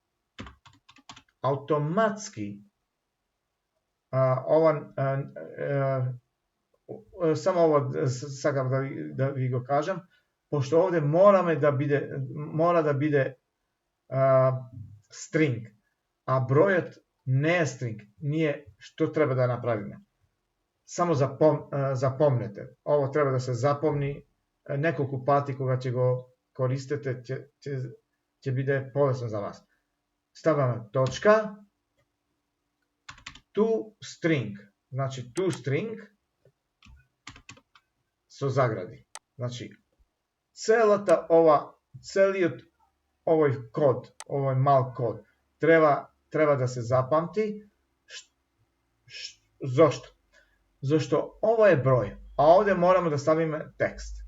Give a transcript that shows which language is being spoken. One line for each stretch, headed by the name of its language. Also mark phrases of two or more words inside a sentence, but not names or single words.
Macedonian: Автоматски само ова сакам да ви го кажам, пошто овде мора да биде string, а бројот не е string. Ние што треба да направиме? Само запомнете. Ово треба да се запомни неколку пати кога ќе го користите, ќе биде полесно за вас. Ставаме точка,
English: to string.
Macedonian: Значи,
English: to string
Macedonian: со загради. Значи, целиот овој код, овој мал код, треба да се запамти. Зошто? Зашто ова е број, а овде мораме да ставиме текст.